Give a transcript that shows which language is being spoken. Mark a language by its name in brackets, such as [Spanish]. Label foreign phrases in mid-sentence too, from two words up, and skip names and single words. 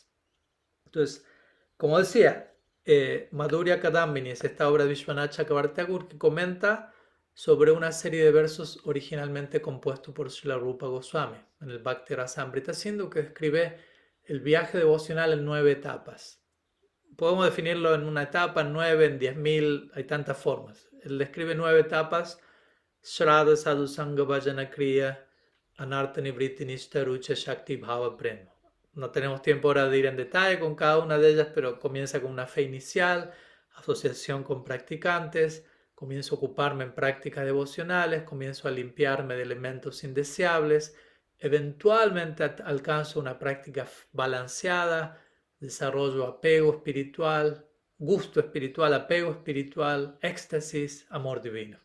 [Spanish] Entonces, como decía, Madhurya Kadambini es esta obra de Vishwanath Chakravarti Thakur que comenta sobre una serie de versos originalmente compuestos por Srila Rupa Goswami en el Bhakti Rasamrita Sindhu, que describe el viaje devocional en 9 etapas. Podemos definirlo en una etapa, en 9, en 10.000, hay tantas formas. Él describe 9 etapas: Shraddha, Sadhu, Sangha, Bhajana, Kriya, Anartha, Nivritti, Nishta, Rucha, Shakti, Bhava, Prema. No tenemos tiempo ahora de ir en detalle con cada una de ellas, pero comienza con una fe inicial, asociación con practicantes, comienzo a ocuparme en prácticas devocionales, comienzo a limpiarme de elementos indeseables, eventualmente alcanzo una práctica balanceada, desarrollo apego espiritual, gusto espiritual, apego espiritual, éxtasis, amor divino.